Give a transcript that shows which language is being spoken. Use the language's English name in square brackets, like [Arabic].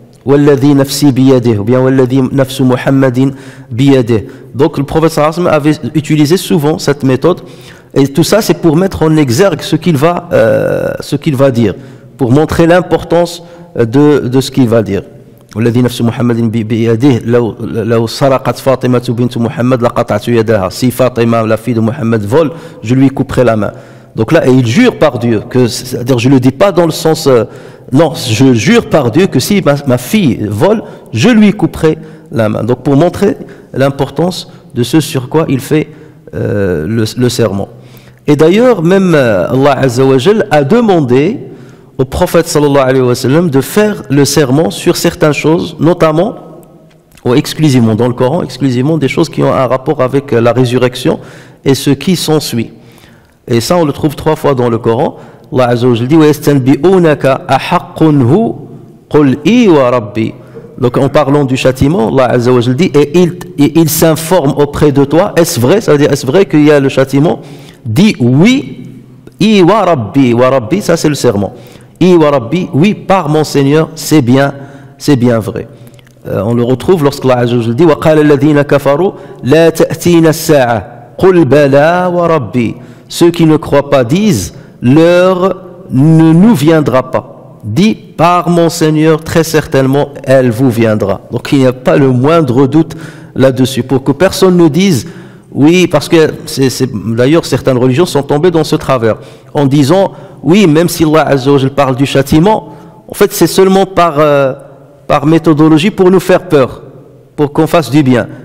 [Arabic] Walladhi nafsi biyadih, [French] ou bien [Arabic] walladhi nafsu Muhammadin biyadih. [French] Donc le prophète sallallahu alayhi wa sallam avait utilisé souvent cette méthode, et tout ça c'est pour mettre en exergue ce qu'il va dire, pour montrer l'importance de ce qu'il va dire. [Arabic] والذي نفس محمد بيده لو سرقت فاطمة بنت محمد لقطعت يدها. [French] Si Fatima, la fille de Mohammed, vole, je lui couperai la main. Donc là, et il jure par Dieu, c'est-à-dire je ne le dis pas dans le sens, non, je jure par Dieu que si ma fille vole, je lui couperai la main. Donc pour montrer l'importance de ce sur quoi il fait le serment. Et d'ailleurs, même Allah Azza wa Jal a demandé au prophète sallallahu alayhi wa sallam de faire le serment sur certaines choses, notamment, ou exclusivement dans le Coran, exclusivement des choses qui ont un rapport avec la résurrection et ce qui s'ensuit. Et ça, on le trouve 3 fois dans le Coran. [Arabic] Allah Azza wa Jalla dit وَيَسْتَنْبِئُونَكَ أَحَقٌ هُ قُلْ إِي وَرَبِّي. [French] Donc en parlant du châtiment, Allah Azza wa Jalla dit, et il s'informe auprès de toi, est-ce vrai? Ça veut dire, est-ce vrai qu'il y a le châtiment? Dis oui, [Arabic] I wa Rabbi, [French] ça c'est le serment. [Arabic] I wa Rabbi, [French] oui, par mon Seigneur, c'est bien vrai. On le retrouve lorsqu'Allah Azza wa Jalla dit [Arabic] وَقَالَ الَّذِينَ كَفَرُوا لَا تَأْتِينَ السَّاعَةُ قُلْ بَلَا وَرَبِّي. [French] Ceux qui ne croient pas disent, l'heure ne nous viendra pas. Dis, par mon Seigneur, très certainement, elle vous viendra. Donc il n'y a pas le moindre doute là-dessus, pour que personne ne dise, oui, parce que d'ailleurs certaines religions sont tombées dans ce travers, en disant, oui, même si Allah Azza wa Jalla parle du châtiment, en fait c'est seulement par méthodologie pour nous faire peur, pour qu'on fasse du bien.